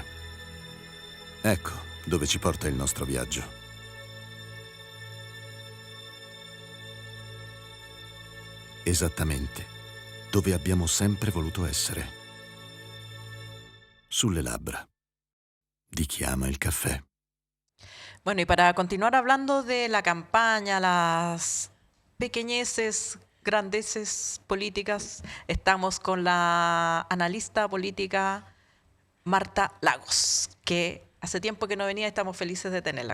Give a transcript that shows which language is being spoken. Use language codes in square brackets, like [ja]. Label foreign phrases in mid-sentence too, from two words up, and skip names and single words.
[it] Ecco dove ci porta il nostro viaggio. Esattamente dove abbiamo sempre voluto essere. Sulle labbra di chi ama il caffè. [es] Bueno, y para continuar hablando de la campaña, las pequeñeces, grandeces políticas, estamos con la analista política Marta Lagos, que hace tiempo que no venía y estamos felices de tenerla.